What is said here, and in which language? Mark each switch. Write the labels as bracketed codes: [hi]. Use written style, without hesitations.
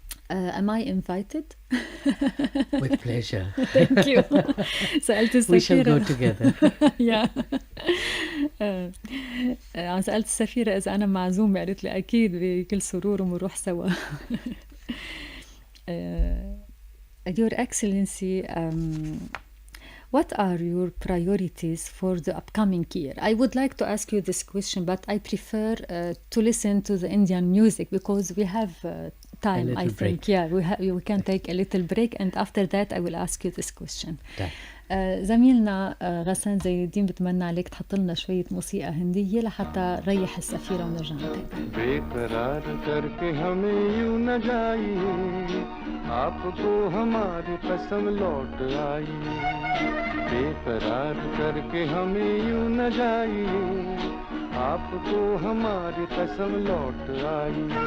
[en] Am I invited? With pleasure. Thank you. [ar] سألت السفيرة. [en] We shall go together. Yeah. [ar] سألت السفيرة إذا أنا معزومة، قالت لي أكيد بكل سرور ومروح سوا. [en] Your Excellency, what are your priorities for the upcoming year? I would like to ask you this question, but I prefer to listen to the Indian music because we have time, I think. Yeah, we can take a little break, and after that I will ask you this question. [ar] زميلنا غسان زين الدين بتمنى عليك تحط لنا شوية موسيقى هندية لحتى نريح السفيرة ونرجع نتابع. [hi] बेकरार करके हमें यूं न जाइए, आपको हमारी कसम लौट आई। बेकरार करके हमें यूं न जाइए, आपको हमारी कसम लौट आई।